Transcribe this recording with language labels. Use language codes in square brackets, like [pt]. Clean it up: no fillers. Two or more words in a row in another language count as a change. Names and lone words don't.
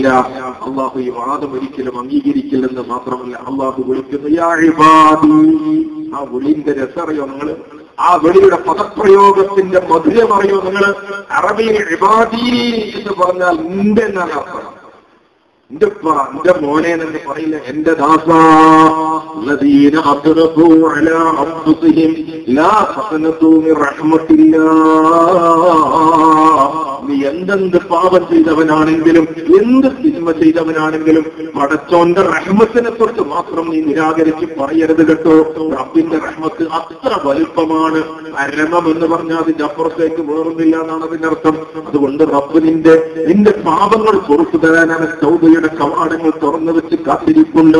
[ml] അള്ളാഹു ഈ വാദം ഒരിക്കലും അംഗീകരിക്കില്ലെന്ന് മാത്രമല്ല, അള്ളാഹു വിളിക്കുന്നു [ar] يا عبادي. [ml] ആ വിളിന്റെ രസറിയോ നിങ്ങൾ? ആ വിളിയുടെ പദപ്രയോഗത്തിന്റെ മധുരം അറിയോ നിങ്ങൾ? അറബിയിൽ ഇബാദി എന്ന് പറഞ്ഞാൽ നിന്റെ എന്നാണ് അർത്ഥം. എന്റെ മോനെ എന്ന് പറയില്ല, എന്റെ ദാസാ. [ar] الذين أسرفوا على أنفسهم لا تقنطوا من رحمة الله. [ml] നീ എന്തെന്ത് പാപം ചെയ്തവനാണെങ്കിലും എന്ത് തിന്മ ചെയ്തവനാണെങ്കിലും പടച്ചോന്റെ റഹ്മത്തിനെ തൊട്ട് മാത്രം നീ നിരാകരിച്ച് പറയരുത് കേട്ടോ. റബ്ബിന്റെ റഹ്മത്ത് അത്ര വലുപ്പമാണ്. പരമം എന്ന് പറഞ്ഞാൽ അതിന്റെ അപ്പുറത്തേക്ക് വേറൊന്നില്ല എന്നാണ് അതിന്റെ അർത്ഥം. അതുകൊണ്ട് റബ്ബ് നിന്റെ പാപങ്ങൾ പുറത്തു തരാനാണ് തൗബയുടെ കവാടങ്ങൾ തുറന്നു വെച്ച് കാത്തിരിപ്പുണ്ട്.